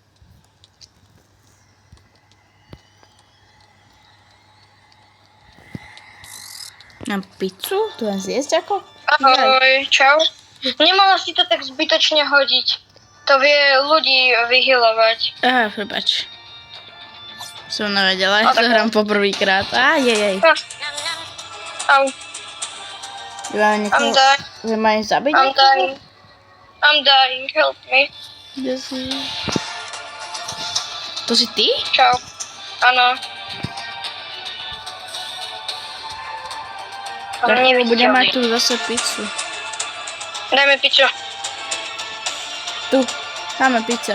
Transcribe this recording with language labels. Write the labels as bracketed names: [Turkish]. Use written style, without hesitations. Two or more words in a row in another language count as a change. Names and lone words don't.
[Slovak] Mám pizzu? Tu len zjesť ako? Ahoj, čau. Nemala si to tak zbytočne hodiť. To vie ľudí vyhylovať. Aha, prepáč. Som nevedela, ja to hrám poprvýkrát. Jej. Au. [English] I'm dying. [Slovak] Vy ma aj zabiť? [English] I'm dying, help me. [Slovak] Kde si? To si ty? Čau. Áno. Tak budem mať tu zase pizzu. Daj mi pizzu. Tu, máme pizza.